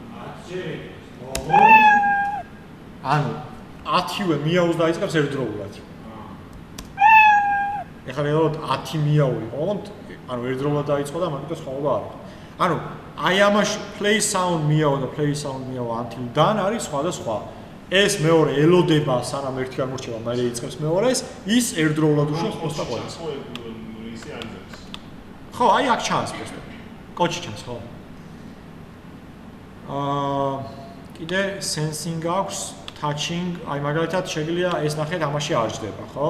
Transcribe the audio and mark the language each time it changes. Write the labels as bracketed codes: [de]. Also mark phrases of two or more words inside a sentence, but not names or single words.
[ka] ანუ 10-ვე მიაუს დაიწყებს ერთდროულად. ეხლა რეალურად 10 მიაური ყავთ, ანუ ერთდროულად დაიწყო და მაგით სხვაობა არ აქვს. ანუ აი ამაში [en] play sound [ka] მიაო და [en] play sound [ka] მიაო [en] until done [ka] არის სხვადასხვა. ეს მეორე ელოდება სანამ ერთი არ მორჩება, მერე იწყებს მეორეს, ის ერთდროულად უშვებს პოსტა ყველას. ხო, აი აქ ჩანს პოსტა. კოჩი ჩანს, ხო? კიდე sensing აქვს, touching, აი მაგალითად შეგვიძლია ეს ნახეთ ამაში არ ჯდება, ხო?